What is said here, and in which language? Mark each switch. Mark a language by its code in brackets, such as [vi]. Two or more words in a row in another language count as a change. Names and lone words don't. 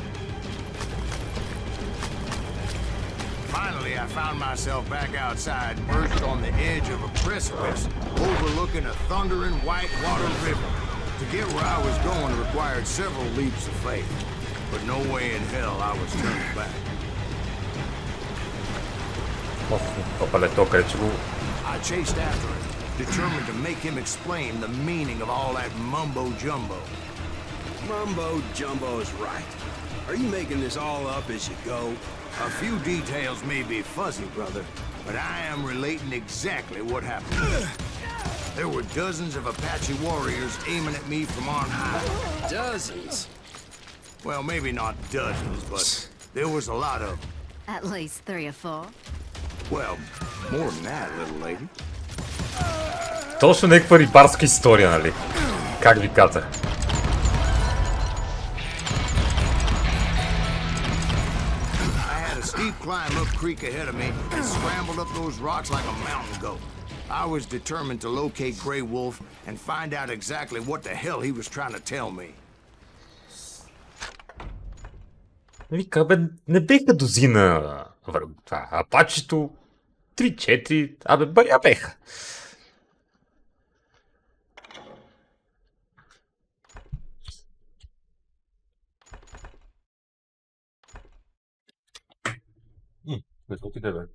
[en] Finally, I found myself back outside, perched on the edge of a precipice, overlooking a thundering white-water river. To get where I was going required several leaps of faith, but no way in hell I was turning back. [bg] Опале, то къде че го... [en] I chased after him, determined to make him explain the meaning of all that mumbo-jumbo. Mumbo-jumbo is right. Are you making this all up as you go? A few details may be fuzzy, brother, but I am relating exactly what happened. There were dozens of Apache warriors aiming at me from on high. Dozens? Well, maybe not dozens, but there was a lot of them. At least 3 or 4. Well, more than that, little lady. [bg] Точно някаква рибарска история, нали? Как ви казах. [en] Steep climb up creek ahead of me and scrambled up those rocks like a mountain goat. I was determined to locate Grey Wolf and find out exactly what the hell he was trying to tell me. [bg] Вика, бе, не беха дозина върху това. Апачето 3-4, абе, баря беха. Къде отиде, бе?